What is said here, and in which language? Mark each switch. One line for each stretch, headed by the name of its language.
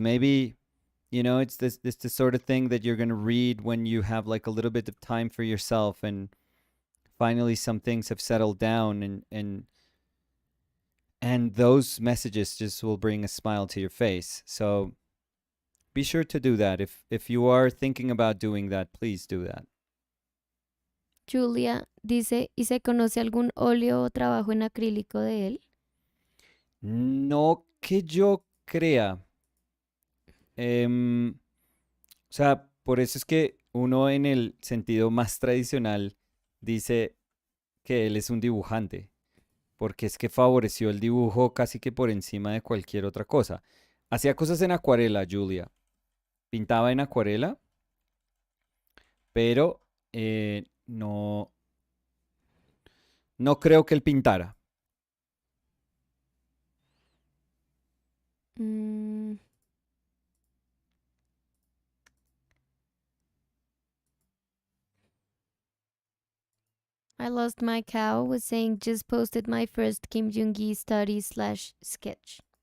English: Maybe it's the sort of thing that you're gonna read when you have like a little bit of time for yourself, and finally some things have settled down, and those messages just will bring a smile to your face. So be sure to do that. If you are thinking about doing that, please do that.
Spanish: Julia dice, ¿y se conoce algún óleo o trabajo en acrílico de él? No que yo crea. O sea, por eso es que uno, en el sentido más tradicional, dice que él es un dibujante, porque es que favoreció el dibujo casi que por encima de cualquier otra cosa. Hacía cosas en acuarela, Julia. Pintaba en acuarela, pero no creo que él pintara.
English: Mm, I lost my cow was saying just posted my first Kim Jung Gi study slash sketch.